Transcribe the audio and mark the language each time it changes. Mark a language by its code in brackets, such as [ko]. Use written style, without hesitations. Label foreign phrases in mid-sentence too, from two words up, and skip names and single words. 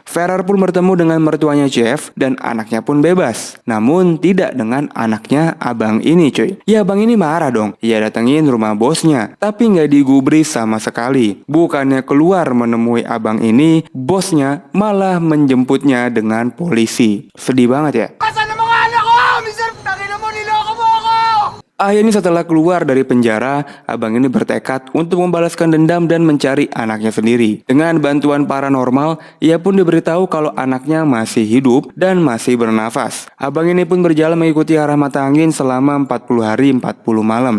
[id] Ferrer pun bertemu dengan mertuanya Jeff dan anaknya pun bebas. Namun tidak dengan anaknya abang ini cuy. Ya abang ini marah dong. Ia datengin rumah bosnya, tapi nggak digubris sama sekali. Bukannya keluar menemui abang ini, bosnya malah menjemputnya dengan polisi. Sedih banget ya. [tl] Asan ang mga anak ko? Mister, tangin mo, niloko mo ako! [id] Akhirnya setelah keluar dari penjara, abang ini bertekad untuk membalaskan dendam dan mencari anaknya sendiri. Dengan bantuan paranormal, ia pun diberitahu kalau anaknya masih hidup dan masih bernafas. Abang ini pun berjalan mengikuti arah mata angin selama 40 hari 40 malam.